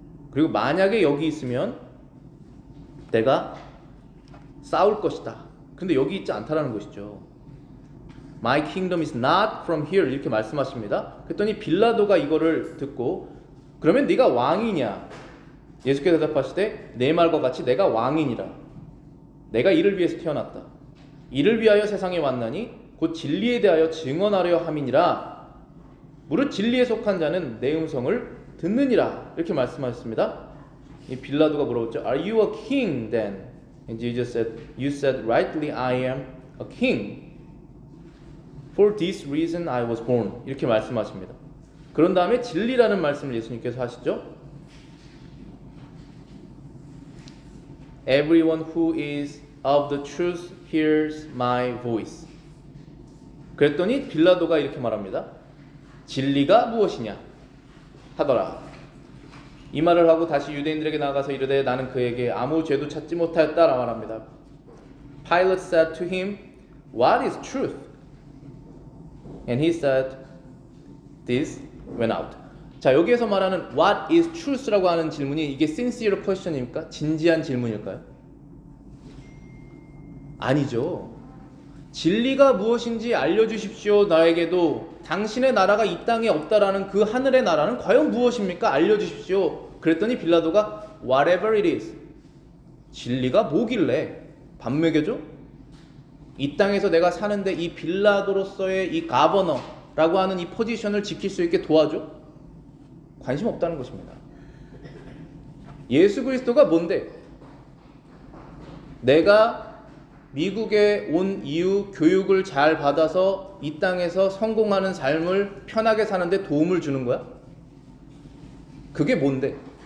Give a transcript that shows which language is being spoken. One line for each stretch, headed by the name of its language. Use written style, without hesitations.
Korean: 그리고 만약에 여기 있으면 내가 싸울 것이다. 근데 여기 있지 않다라는 것이죠.
English: My kingdom is not from here
Korean: 이렇게 말씀하십니다. 그랬더니 빌라도가 이거를 듣고 그러면 네가 왕이냐? 예수께서 대답하시되 내 말과 같이 내가 왕이니라. 내가 이를 위해서 태어났다. 이를 위하여 세상에 왔나니 곧 진리에 대하여 증언하려 함이니라. 무릇 진리에 속한 자는 내 음성을 듣느니라. 이렇게 말씀하셨습니다. 이 빌라도가 물어봤죠.
English: Are you a king then? And Jesus said, You said rightly I am a king. For this reason I was born.
Korean: 이렇게 말씀하십니다. 그런 다음에 진리라는 말씀을 예수님께서 하시죠.
English: Everyone who is of the truth hears my voice.
Korean: 그랬더니 빌라도가 이렇게 말합니다. 진리가 무엇이냐 하더라. 이 말을 하고 다시 유대인들에게 나가서 이르되 나는 그에게 아무 죄도 찾지 못하였다라 말합니다.
English: Pilate said to him, What is truth? And he said, This went out.
Korean: 자, 여기에서 말하는
English: What is truth
Korean: 라고 하는 질문이 이게
English: sincere question
Korean: 입니까? 진지한 질문일까요? 아니죠. 진리가 무엇인지 알려주십시오. 나에게도 당신의 나라가 이 땅에 없다라는 그 하늘의 나라는 과연 무엇입니까? 알려주십시오. 그랬더니 빌라도가
English: Whatever it is.
Korean: 진리가 뭐길래 밥 먹여줘? 이 땅에서 내가 사는데 이 빌라도로서의 이 가버너라고 하는 이 포지션을 지킬 수 있게 도와줘? 관심 없다는 것입니다. 예수 그리스도가 뭔데? 내가 미국에 온 이후 교육을 잘 받아서 이 땅에서 성공하는 삶을 편하게 사는데 도움을 주는 거야? 그게 뭔데?